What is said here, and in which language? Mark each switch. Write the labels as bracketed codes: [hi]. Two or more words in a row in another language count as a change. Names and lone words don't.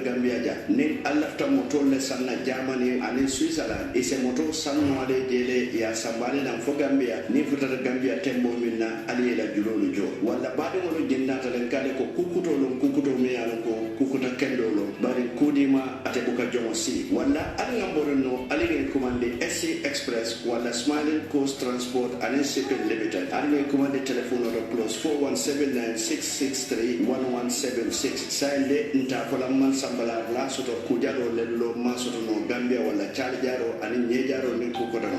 [man] Gambia ja ni alafta moto le sanna Germany ani Switzerland e se moto sanno ade dele ya sambale nan fo Gambia ni futata Gambia tembo minna ali la julolu jo wala baade ngolo jennata len kale ko kukuto me alon ko kukuta kendo lo bari kudima ate buka jomo si wala ali ngamboro no ali ngi commande SC Express wala Smiling Coast Transport and Shipping Limited. [en] And we command the telephone number +41796631176. [man] Sande ntakola man sambala la soto kujaro lelo masoto no Gambia wala charjaro ani nyejaro ni kukodano.